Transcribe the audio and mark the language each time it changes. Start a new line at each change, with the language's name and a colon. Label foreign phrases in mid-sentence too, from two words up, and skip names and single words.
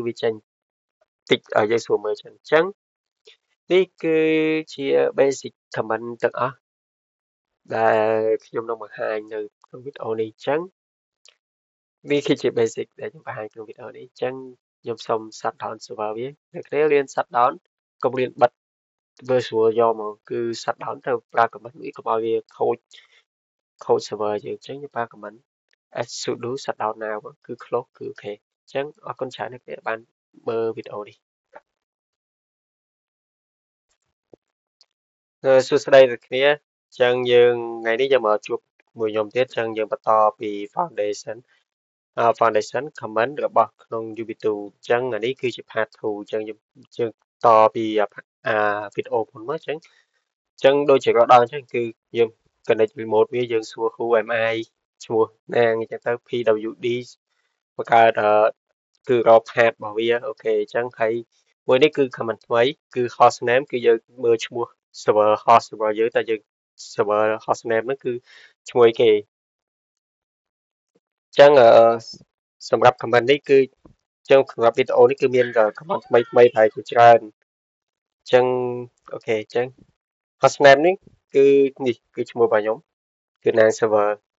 Khmer: វាចេញតិចឲ្យយើងស្រួលមើលចឹងអញ្ចឹងនេះគឺជា
English: basic comment
Khmer: ទាំងអស់ដែលខ្ញុំនឹងបង្ហាញនៅ ក្នុងវីដេអូនេះអញ្ចឹងវាគឺជា basic ដែលខ្ញុំបង្ហាញក្នុងវីដេអូនេះអញ្ចឹងខ្ញុំសូម
English: shut down server
Khmer: វាអ្នកគ្នារៀន
English: shut down
Khmer: កុំរៀនបិទ virtual យកមកគឺ
English: shut down
Khmer: ទៅប្រើ command នេះកុំឲ្យវាខូច server យើងអញ្ចឹងយើងប្រើ
English: command sudo shutdown now
Khmer: គឺ close គឺអូខេអញ្ចឹងអរគុណច្រើនអ្នកគ្នាបានមើលវីដេអូនេះ សួស្តីអ្នកគ្នាអញ្ចឹងយើងថ្ងៃនេះយើងមកជួបមួយខ្ញុំទៀតអញ្ចឹងយើងបន្តពី
English: foundation comment
Khmer: របស់ក្នុង UB2 អញ្ចឹងអានេះគឺជា part 2អញ្ចឹងយើងតពីវីដេអូមុនមកអញ្ចឹងដូចជាក៏ដល់អញ្ចឹងគឺយើង
English: connect remote
Khmer: វាយើងសួរ
English: who am I
Khmer: ឈ្មោះណាអញ្ចឹងទៅ pwd បង្កើតគឺរក path របស់វាអូខេអញ្ចឹងហើយមួយនេះគឺ comment ថ្មីគឺ
English: host name
Khmer: គឺយើងមើលឈ្មោះ
English: server host
Khmer: របស់យើងតែយើង
English: server host name
Khmer: ហ្នឹងគឺឈ្មោះគេ អញ្ចឹងសម្រាប់ comment នេះគឺចឹងសម្រាប់វីដេអូនេះគឺមាន comment ថ្មីប្រហែលជាច្រើនអញ្ចឹងអូខេអញ្ចឹង
English: host name
Khmer: នេះគឺនេះគឺឈ្មោះរបស់ខ្ញុំគឺ
English: name server